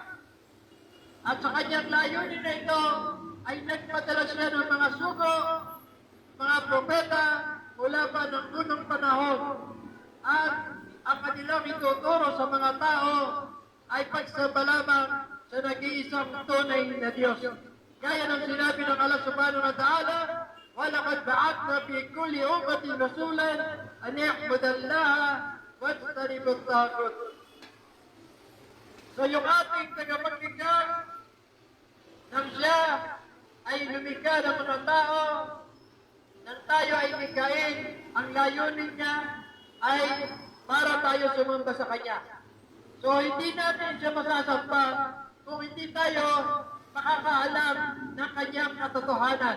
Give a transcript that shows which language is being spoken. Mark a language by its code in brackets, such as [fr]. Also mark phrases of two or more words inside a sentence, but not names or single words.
[tl] At sa kanyang layunin na ito ay nagpadala siya ng mga sugo, mga propeta mula pa ng unang panahon. At ang kanilang ituturo sa mga tao ay pagsamba lamang sa nag-iisang tunay na Diyos. Gaya ng sinabi ng [ar] Allah سبحانه وتعالى, وَلَقَدْ بَعَثْنَا فِي كُلِّ أُمَّةٍ رَسُولًا أَنْ اعْبُدُوا اللَّهَ وَاجْتَنِبُوا الطَّاغُوتَ. [tl] So yung ating tagapaglikha, nang siya ay lumikha ng mga tao, nang tayo ay likhain, ang layunin niya ay para tayo sumamba sa Kanya. So hindi natin siya masasamba kung hindi tayo makakaalam ng Kanyang katotohanan.